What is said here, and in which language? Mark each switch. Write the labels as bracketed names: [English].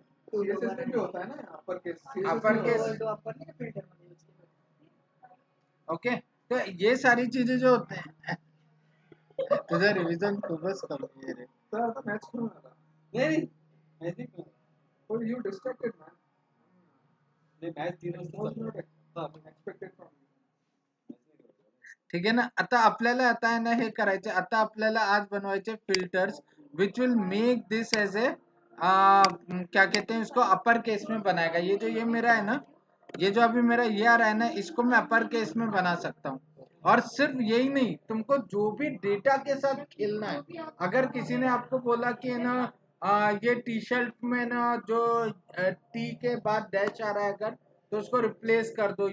[Hindi] CSS में भी होता है ना upper case. Upper case. Okay. तो ये सारी चीजें जो होते हैं [Marathi] तुझा रिवीजन खूपच कमी आहे रे. सर आता मॅच करून आला. [Hindi] नहीं मैं नहीं कहूँ. [English] Oh, you distracted man. [Hindi] नहीं मैच 3 वाजता चालू है. [English] Expected from you. [Marathi] ठीक आहे ना. आता आपल्याला आता आहे ना हे करायचं. आता आपल्याला आज बनवायचे filters. [English] which will make this as a [Hindi] क्या कहते हैं इसको, अपर केस में बनाएगा। ये जो ये मेरा है ना, ये जो अभी मेरा ये आ रहा है ना, इसको मैं अपर केस में बना सकता हूँ। और सिर्फ यही नहीं, तुमको जो भी डेटा के साथ खेलना है, अगर किसी ने आपको बोला कि ना ये टी शर्ट में ना जो टी के बाद डैश आ रहा है अगर, तो उसको रिप्लेस कर दो।